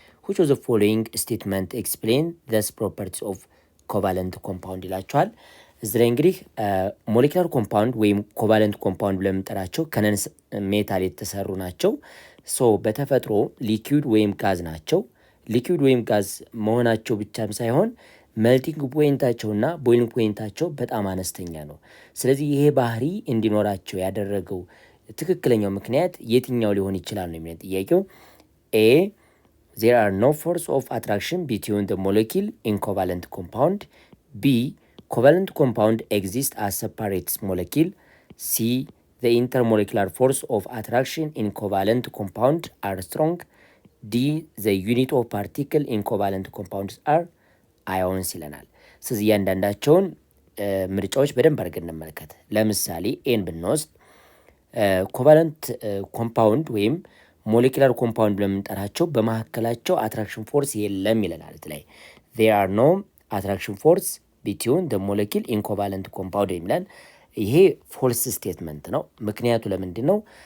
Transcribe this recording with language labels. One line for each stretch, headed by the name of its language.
English: Which of the following statement explain these properties of covalent compound
Amharic: ይላቸዋል። እዚህ ላይ እንግዲህ ሞሌኪላር ኮምፓውንድ ወይም ኮቫለንት ኮምፓውንድ ብለን የምንጠራቸው ከነን ሜታል የተሰሩ ናቸው። ሶ በተፈጥሮ ሊኩዊድ ወይም ጋዝ ናቸው። ሊኩዊድ ወይም ጋዝ መሆናቸው ብቻም ሳይሆን መልቲንግ ፖይንታቸውና ቦይሊንግ ፖይንታቸው በጣም አነስተኛ ነው። ስለዚህ ይሄ ባህሪ እንዲኖራቸው ያደረገው ትክክለኛው ምክንያት የትኛው ሊሆን ይችላል ነው የሚለው ጥያቄው። ኤ
English: there are no force of attraction between the molecule in covalent compound. B. Covalent compound exists as separate molecule. C. The intermolecular force of attraction in covalent compound are strong. D. The unit of particle in covalent compounds are ions
Amharic: ይለናል። ስለዚህ እያንዳንዳቸውን ምርጫዎች በደንብ አድርገን እንመልከት። ለምሳሌ ኤን ብንወስድ ኮቫለንት ኮምፓውንድ ወይም ሞሌኪላር ኮምፓውንድ ብለምንጠራቸው በመካከላቸው አትራክሽን ፎርስ የለም ይለናል። ላይ
English: there are no attraction force between the molecule in covalent compound
Amharic: የሚለን ይሄ ፎልስ ስቴትመንት ነው። ምክንያቱ ለምንድን ነው?